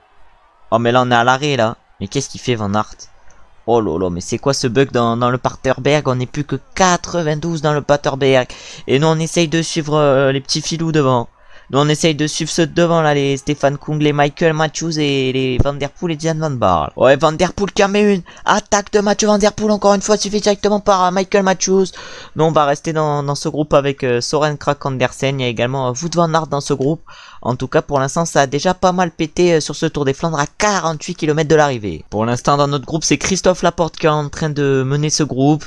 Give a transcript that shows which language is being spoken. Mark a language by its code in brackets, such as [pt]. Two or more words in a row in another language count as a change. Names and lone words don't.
[fr] Oh mais là on est à l'arrêt là. Mais qu'est-ce qu'il fait Van Aert? Oh là là, mais c'est quoi ce bug dans le Paterberg? On n'est plus que 92 dans le Paterberg. Et nous on essaye de suivre les petits filous devant. Nous on essaye de suivre ceux de devant là, les Stefan Kung, les Michael Matthews et les Van Der Poel et Dylan Van Baarle. Ouais, Van Der Poel qui en met une. Attaque de Mathieu Van Der Poel encore une fois, suivi directement par Michael Matthews. Nous on va rester dans ce groupe avec Søren Kragh Andersen. Il y a également Wout Van Aert dans ce groupe. En tout cas pour l'instant ça a déjà pas mal pété sur ce Tour des Flandres à 48 km de l'arrivée. Pour l'instant dans notre groupe c'est Christophe Laporte qui est en train de mener ce groupe.